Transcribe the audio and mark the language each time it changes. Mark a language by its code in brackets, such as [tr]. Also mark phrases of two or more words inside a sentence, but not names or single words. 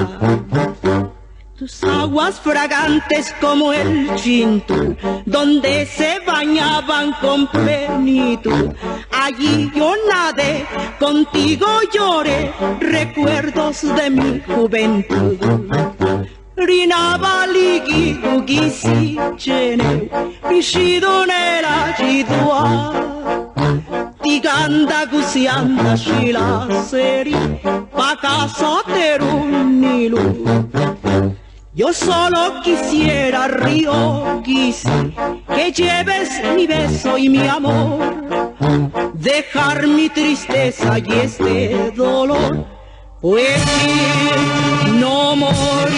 [es] Tus aguas fragantes como el Chintu, donde se bañaban con plenitud. Allí yo nadé, contigo lloré, recuerdos de mi juventud. [zap] Rinavali Guiigu Guizii cheneu, Bishidonera Jidua, Tiganda Gusianda Shila Seri, Pakasa Terunilu. [es] Yo solo quisiera, río Guizii, que lleves mi beso y mi amor, dejar mi tristeza y este dolor, pues si no moriré.